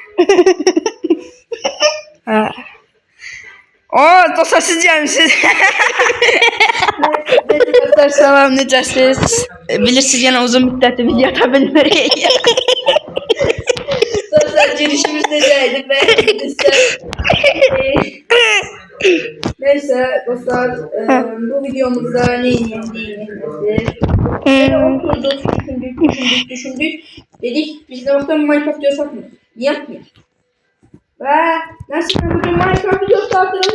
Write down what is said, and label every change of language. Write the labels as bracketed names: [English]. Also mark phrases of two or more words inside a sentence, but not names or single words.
[Azerbaijani] Hə. O, dostlar siz gəlmişsiniz. Dostlar salam, necəsiniz? Bilirsiniz yenə uzun müddətli video ata bilmirik. Dostlar girişimiz necəydi? Bəyəndinizsə. [Turkish] Neyse dostlar, bu videomuzda ne oturduk, düşündük. Dedik biz de bakalım Minecraft diyorsak mı? Yapmıyor. Ve nasıl bugün Minecraft videosu attıralım.